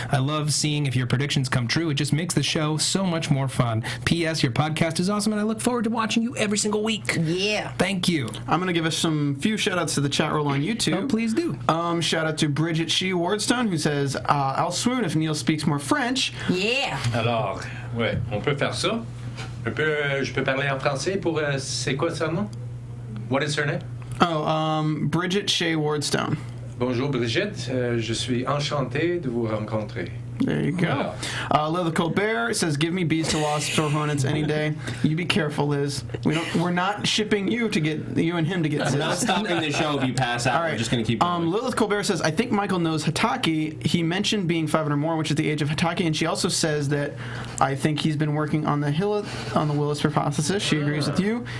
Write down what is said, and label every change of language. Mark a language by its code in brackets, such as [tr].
[en] I love seeing if your predictions come true. It just makes the show so much more fun. P.S. Your podcast is awesome, and I look forward to watching you every single week. Yeah. Thank you. I'm going to give us few shout-outs to the chat roll on YouTube. Oh, please do. Shout out to Bridget Shee Wardstone, who says, I'll swoon if Neil speaks more French. Yeah. [fr] Alors, ouais, on peut faire ça. Je peux parler en français pour c'est quoi son nom? [en] What is her name? Bridget Shea Wardstone. [fr] Bonjour Brigitte, je suis enchanté de vous rencontrer. [en] There you go. Lilith Colbert says, "Give me bees to wasps or hornets any day." You be careful, Liz. We're not shipping you to get you and him to get. We're not stopping the show if you pass out. All right. We're just going to keep going. Lilith Colbert says, "I think Michael knows Hataki. He mentioned being 500 more, which is the age of Hataki, and she also says that I think he's been working on the Willis hypothesis. She agrees with you.